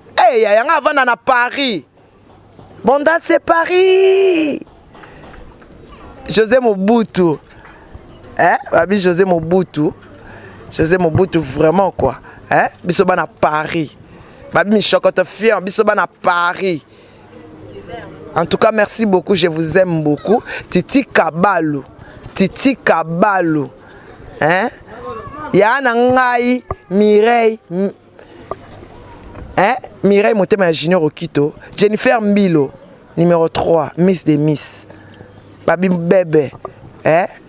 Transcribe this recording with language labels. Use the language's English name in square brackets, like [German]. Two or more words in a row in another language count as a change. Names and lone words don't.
[Lingala] Eh, ya, yanga avanda na Paris. [French] Bonda, c'est Paris. José Mobutu. Hein? [Lingala] Babi José Mobutu. [French] José Mobutu, vraiment, quoi. [Lingala] Hein? Biso bana Paris. Babi Michokoto Fion, biso bana Paris. [French] En tout cas, merci beaucoup. Je vous aime beaucoup. Titi Kabalu. Titi Kabalu. Hein? [Lingala] Ya na ngai, Mireille. Hein? Mireille Motema ya Junior Okito. Jennifer Mbilo, [French] numéro trois, Miss de Miss. [Lingala] Babi Bebe, hein?